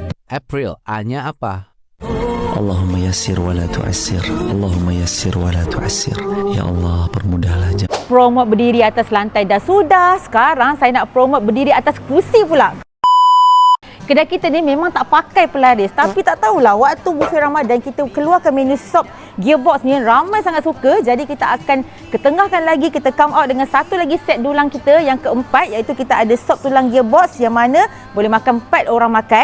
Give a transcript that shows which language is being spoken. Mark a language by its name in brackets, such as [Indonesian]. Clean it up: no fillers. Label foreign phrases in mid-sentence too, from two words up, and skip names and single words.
[Malay] April, A-nya apa? [Arabic] اللهم يسر ولا تعسر. اللهم يسر ولا تعسر. [Malay] Ya Allah, permudahlah. Promote berdiri atas lantai dah sudah. Sekarang saya nak promote berdiri atas kerusi pula. Kedai kita ni memang tak pakai pelaris. Tapi tak tahulah, waktu buffet Ramadan kita keluarkan menu sop gearbox ni, ramai sangat suka. Jadi kita akan ketengahkan lagi, kita [English] come out [Malay] dengan satu lagi set dulang kita yang keempat, iaitu kita ada sop tulang gearbox yang mana boleh makan 4 orang makan.